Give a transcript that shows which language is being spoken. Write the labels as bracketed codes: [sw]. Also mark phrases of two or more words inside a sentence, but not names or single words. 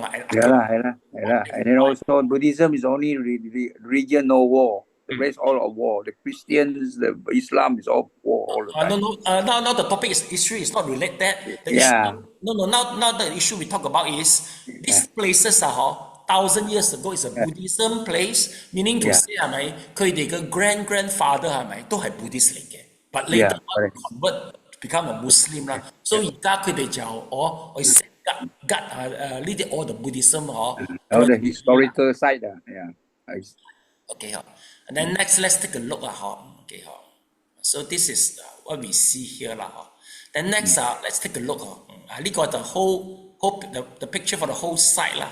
[en] And then also Buddhism is only religion no war. The rest all of war. The Christians, the Islam is all war all the time. Now the topic issue is not related. Issue, now the issue we talk about is these places 1,000 years ago is a Buddhism place, meaning to say [yue] 係咪佢哋嘅 grandfather 係咪都係 Buddhist 嚟嘅 [en] ，but later convert become a Muslim [yue] 啦，所以而家佢哋就去食呢啲 [en] all the Buddhism all the historical side Okay and then next let's take a look Okay so this is what we see here Then next let's take a look 呢個 the whole the picture for the whole site 啦